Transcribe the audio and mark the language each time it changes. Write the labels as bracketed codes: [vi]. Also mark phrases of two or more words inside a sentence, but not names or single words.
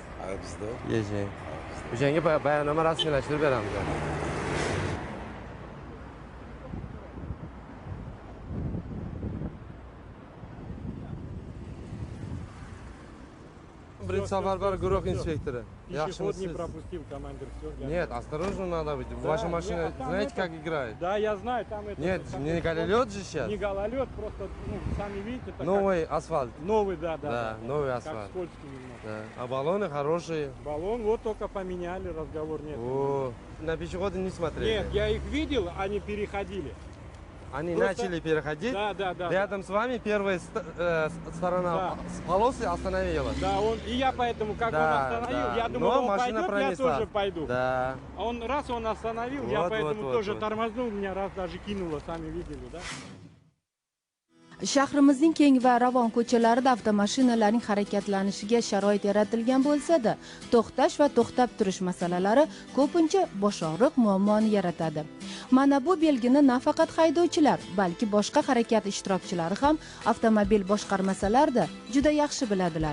[uz] Ha, bizda. Yashang. O'shanga bayonnoma rasmiylashtirib beramiz. Birinchi safarbar guruh inspektori. [ru] Пешеход не пропустил, командир. Все. Нет, осторожно надо быть. Ваша машина, знаете, как играет? Да, я знаю, там это... Нет, не гололед же сейчас. Не гололед, просто, сами видите... это Новый асфальт. как- Новый, да. Да, новый Как асфальт. скользкий немного. Да. А баллоны хорошие. Баллон вот только поменяли, разговор нет. О, на пешеходы не смотрели. Нет, я их видел, они переходили. Они просто- начали переходить. Да. Рядом с вами первая сторона Да. с полосы остановилась. Да, и я поэтому, как он остановил, я думал, Но он машина пойдет, пронесла. я тоже пойду. Да. А он остановил, я Вот, поэтому вот, тоже вот. тормознул, меня раз даже кинуло, сами видели, да? [uz] Shahrimizning keng va ravon ko'chalarida avtomashinalarning harakatlanishiga sharoit yaratilgan bo'lsa-da, to'xtash va to'xtab turish masalalari ko'pincha boshog'riq muammoni yaratadi. Mana bu belgini nafaqat haydovchilar, balki boshqa harakat ishtirokchilari ham avtomobil boshqarmasalarda juda yaxshi biladilar.